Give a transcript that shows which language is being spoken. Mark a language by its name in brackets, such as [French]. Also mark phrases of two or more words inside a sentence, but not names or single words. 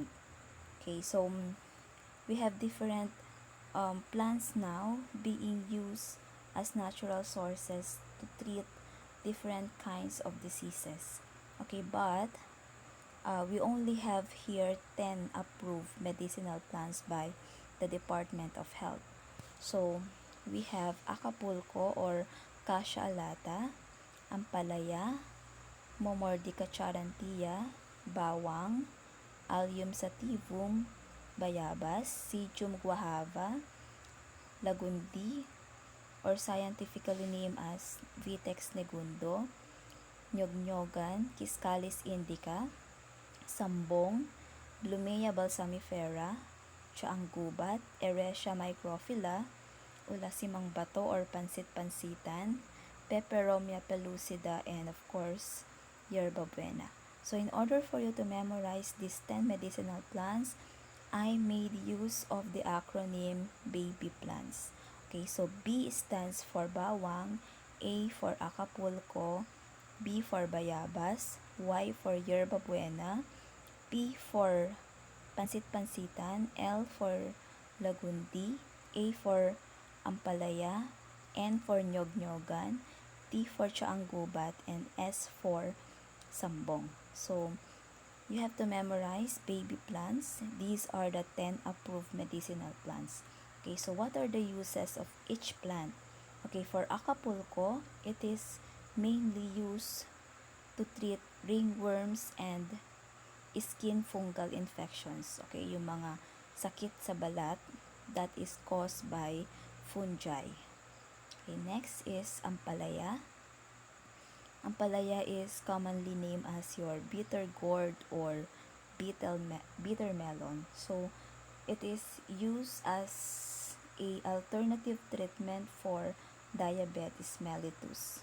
[English] Okay, so we have different plants now being used as natural sources to treat different kinds of diseases. Okay, but we only have here 10 approved medicinal plants by the Department of Health. So, we have Acapulco or Cassia alata, Ampalaya, Momordica charantia, Bawang, Allium sativum, Bayabas, Sidium guajava, Lagundi, or scientifically named as Vitex negundo, Nyognogan, Quiscalis indica, Sambong, Blumea balsamifera, Tiaanggubat, Eresia microphylla, Ulasimang bato or pansit-pansitan, Peperomia pellucida, and of course, Yerba buena. So in order for you to memorize these 10 medicinal plants, I made use of the acronym BABY plants. Okay, so B stands for bawang, A for Acapulco, B for bayabas, Y for Yerba buena, P for pansit-pansitan, L for lagundi, A for ampalaya, N for nyog-nyogan, T for tiaanggubat, and S for sambong. So, you have to memorize baby plants. These are the 10 approved medicinal plants. Okay, so what are the uses of each plant? Okay, for Acapulco, it is mainly used to treat ringworms and skin fungal infections. Okay, [Filipino] yung mga sakit sa balat [English] that is caused by fungi. Okay, next is ampalaya. Ampalaya is commonly named as your bitter gourd or bitter melon. So, it is used as a alternative treatment for diabetes mellitus.